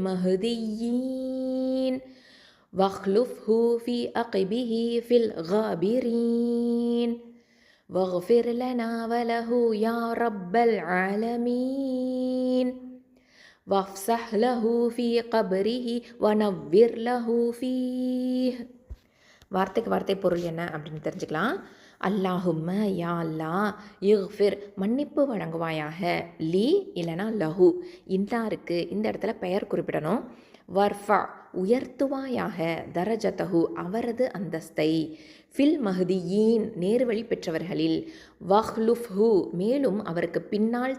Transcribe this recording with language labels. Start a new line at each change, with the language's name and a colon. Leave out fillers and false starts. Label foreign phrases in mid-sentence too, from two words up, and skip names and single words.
Arabic: المهديين واخلفه في عقبه في الغابرين واغفر لنا وله يا رب العالمين وافسح له في قبره ونور له فيه.
Tamil: வார்த்தைக்கு வார்த்தை பொருள் என்ன அப்படின்னு தெரிஞ்சுக்கலாம்.
Arabic: اللهم يا الله اغفر
Tamil: மன்னிப்பு வழங்குவாயாக, லீ இல்லைனா லஹு இன்னாருக்கு இந்த இடத்துல பெயர் குறிப்பிடணும். வர்ஃபா உயர்த்துவாயாக, தரஜதஹு அவரது அந்தஸ்தை,
Arabic: في المهديين
Tamil: நேர்வழி பெற்றவர்களில், வஹ்லுஃப்ஹு மேலும் அவருக்கு பின்னால்